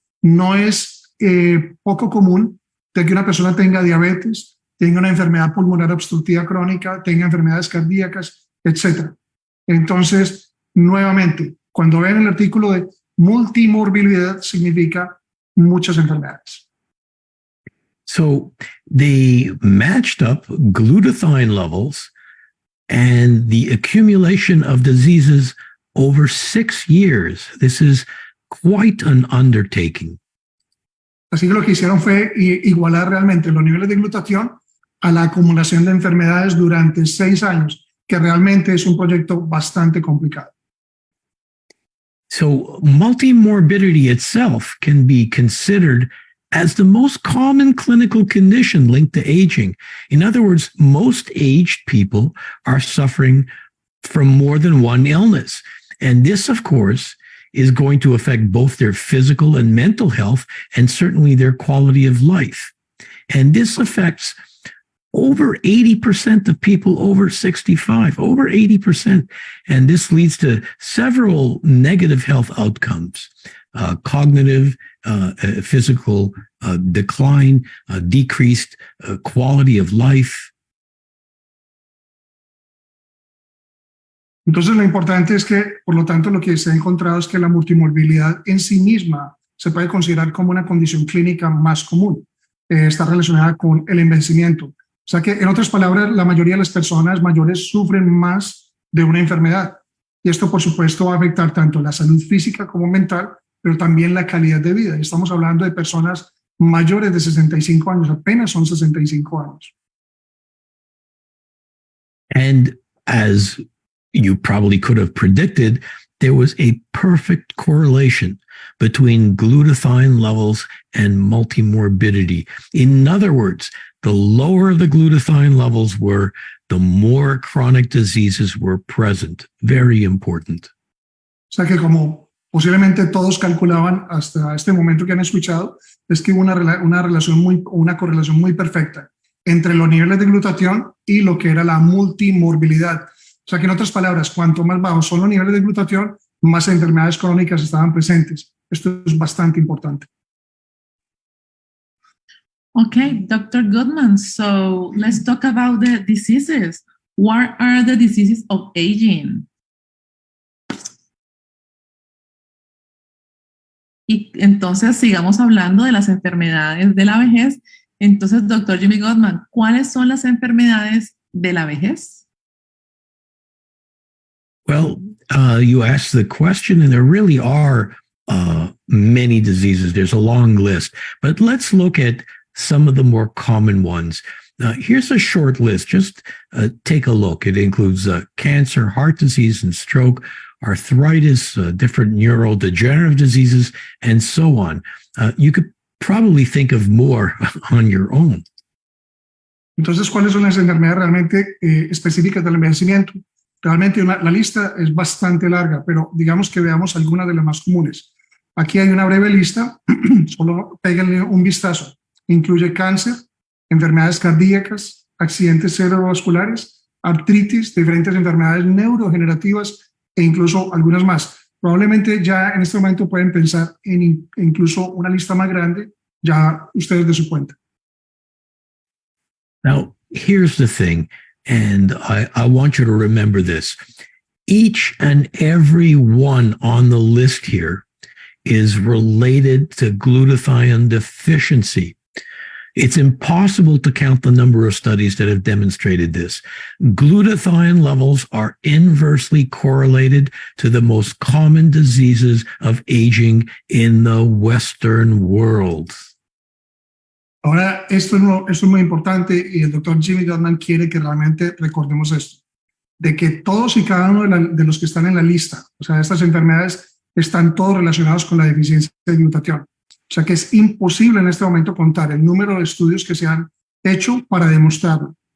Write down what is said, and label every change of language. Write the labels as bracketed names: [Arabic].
[Spanish] No es poco común de que una persona tenga diabetes, tenga una enfermedad pulmonar obstructiva crónica, tenga enfermedades cardíacas, etc. Entonces, nuevamente, cuando ven el artículo de multimorbilidad, significa muchas enfermedades. [English] So they matched up glutathione levels and the accumulation of diseases over 6 years. This is quite an undertaking. [Spanish] Así que lo que hicieron fue igualar realmente los niveles de glutatión a la acumulación de enfermedades durante 6 años, que realmente es un proyecto bastante complicado. [English] So multimorbidity itself can be considered as the most common clinical condition linked to aging. In other words, most aged people are suffering from more than one illness. And this, of course, is going to affect both their physical and mental health and certainly their quality of life. And this affects over 80% of people over 65, over 80%. And this leads to several negative health outcomes, cognitive, physical decline, decreased quality of life. [Spanish] Entonces, lo importante es que, por lo tanto, lo que se ha encontrado es que la multimorbilidad en sí misma se puede considerar como una condición clínica más común. Está relacionada con el envejecimiento. O sea que, en otras palabras, la mayoría de las personas mayores sufren más de una enfermedad. Y esto, por supuesto, va a afectar tanto la salud física como mental, pero también la calidad de vida. Estamos hablando de personas mayores de 65 años, apenas son 65 años. [English] And as you probably could have predicted, there was a perfect correlation between glutathione levels and multimorbidity. In other words, the lower the glutathione levels were, the the more chronic diseases were present. Very important. [Spanish] O sea que como posiblemente todos calculaban hasta este momento que han escuchado, es que hubo una correlación muy perfecta entre los niveles de glutatión y lo que era la multimorbilidad. O sea que en otras palabras, cuanto más bajos son los niveles de glutatión, más enfermedades crónicas estaban presentes. Esto es bastante importante. [English] Okay, Dr. Gutman, so let's talk about the diseases. What are the diseases of aging? [Spanish] Y entonces sigamos hablando de las enfermedades de la vejez. Entonces, Dr. Jimmy Gutman, ¿cuáles son las enfermedades de la vejez? [English] Well, you asked the question, and there really are many diseases. There's a long list, but let's look at some of the more common ones. Here's a short list. Just take a look. It includes cancer, heart disease, and stroke, arthritis, different neurodegenerative diseases, and so on. You could probably think of more on your own. [Spanish] Entonces, ¿cuáles son las enfermedades realmente específicas del envejecimiento? Realmente la lista es bastante larga, pero digamos que veamos algunas de las más comunes. Aquí hay una breve lista, solo péguenle un vistazo. Incluye cáncer, enfermedades cardíacas, accidentes cerebrovasculares, artritis, diferentes enfermedades neurodegenerativas e incluso algunas más. Probablemente ya en este momento pueden pensar en incluso una lista más grande, ya ustedes de su cuenta. [English] Now, here's the thing, and I want you to remember this. Each and every one on the list here is related to glutathione deficiency. It's impossible to count the number of studies that have demonstrated this. Glutathione levels are inversely correlated to the most common diseases of aging in the Western world. [Spanish] Ahora, esto es muy importante y el doctor Jimmy Gutman quiere que realmente recordemos esto, de que todos y cada uno de los que están en la lista, o sea, estas enfermedades están todos relacionados con la deficiencia de glutatión. O sea que es imposible en este momento contar el número de estudios que se han hecho para demostrarlo.